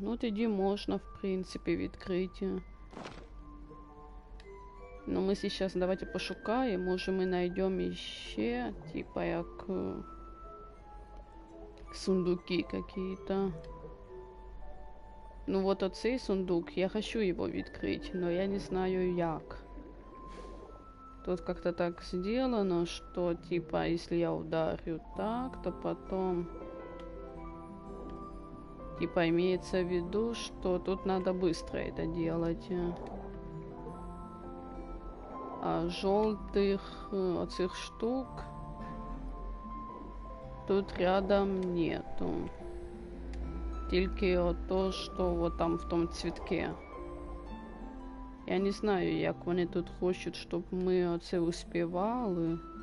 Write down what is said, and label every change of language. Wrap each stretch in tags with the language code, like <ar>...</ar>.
<uk>Ну, тоді можно, в принципе, відкрити.</uk> <ru>Но мы сейчас давайте пошукаем. Может, мы найдем еще, типа, як сундуки какие-то. Ну, вот оцей сундук,</ru> <uk>я хочу его відкрити,</uk> <ru>но я не знаю як. Тут как-то так сделано, что, типа, если я ударю так, то потом... Типа, имеется в виду, что тут надо быстро это делать. А желтых этих штук тут рядом нету. Тільки то, что вот там в том цветке.</ru> <uk>Я не знаю, як вони тут хочуть, щоб ми оце успівали.</uk>